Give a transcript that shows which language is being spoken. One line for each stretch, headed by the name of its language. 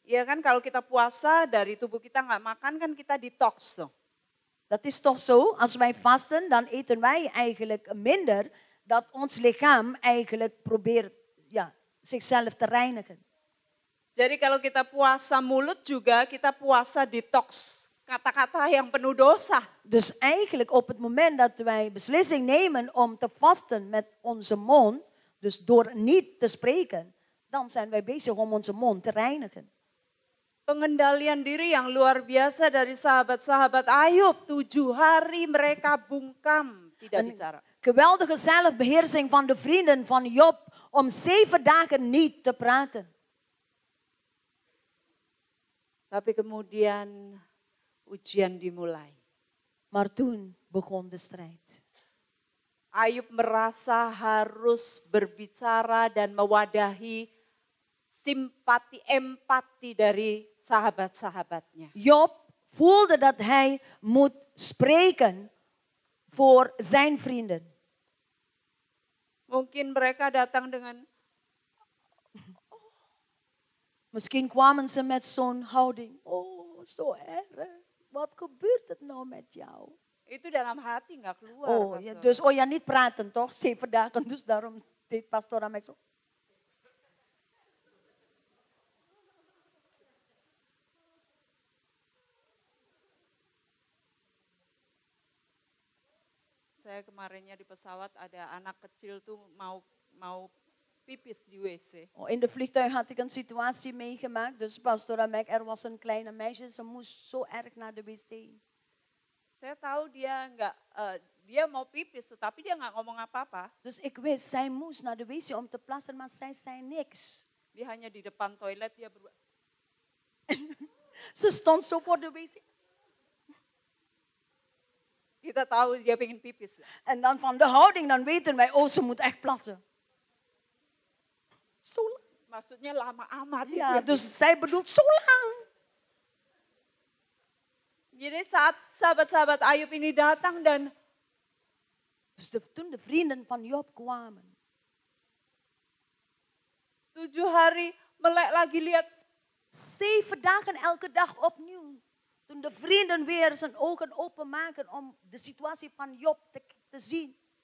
Indonesian: Iya kan kalau kita puasa dari tubuh kita nggak makan kan kita detox tuh.
Dutch: Dat is toch zo? Als wij vasten, dan eten wij eigenlijk minder. Dat ons lichaam eigenlijk probeert zichzelf te reinigen.
Indonesian: Jadi kalau kita puasa mulut juga kita puasa detox kata-kata yang penuh dosa.
Dutch: Dus eigenlijk op het moment dat wij beslissing nemen om te vasten met onze mond, dus door niet te spreken, dan zijn wij bezig om onze mond te reinigen.
Indonesian: Pengendalian diri yang luar biasa dari sahabat-sahabat Ayub. 7 hari mereka bungkam tidak bicara.
Dutch: Geweldige zelfbeheersing van de vrienden van Job om 7 dagen niet te praten.
Indonesian: Tapi kemudian ujian dimulai.
Dutch: Maar toen begon de strijd.
Indonesian: Ayub merasa harus berbicara dan mewadahi simpati, empati dari sahabat-sahabatnya.
Dutch: Job voelde dat hij moet spreken voor zijn vrienden.
Indonesian: Mungkin mereka datang dengan,
Dutch: Misschien kwamen ze met zo'n houding. Oh, zo erg. Wat gebeurt het nou met jou?
Indonesian: itu dalam hati nggak keluar.
Dutch: Oh, ja, dus niet praten toch? 7 dagen. Dus daarom deed pastor aan mij zo.
Indonesian: Saya kemarinnya di pesawat ada anak kecil tuh mau pipis di WC.
Dutch: Oh, in de vliegtuig had ik een situatie meegemaakt. Dus pastor Amek, er was een kleine meisje. Ze moest zo erg naar de wc.
Indonesian: Saya tahu dia mau pipis, tetapi dia nggak ngomong apa-apa.
Dutch: Dus ik wist, zij moest naar de wc om te plassen, maar zij zei niks.
Indonesian: Dia hanya di depan toilet dia berbuat.
Dutch: Ze stond zo voor de wc.
Indonesian: Kita tahu dia pengen pipis.
Dutch: En dan van de houding, dan weten wij, oh, ze moet echt plassen. Zo lang.
Indonesian: Maksudnya lama amat.
Dutch: Ja, dus zij bedoelt zo lang.
Indonesian: Jadi saat sahabat-sahabat Ayub ini datang dan
Dutch: Dus toen de vrienden van Job kwamen.
Indonesian: 7 hari melek lagi lihat.
Dutch: 7 dagen elke dag opnieuw. Toen de vrienden weer zijn ogen openmaken om de situatie van Job te zien.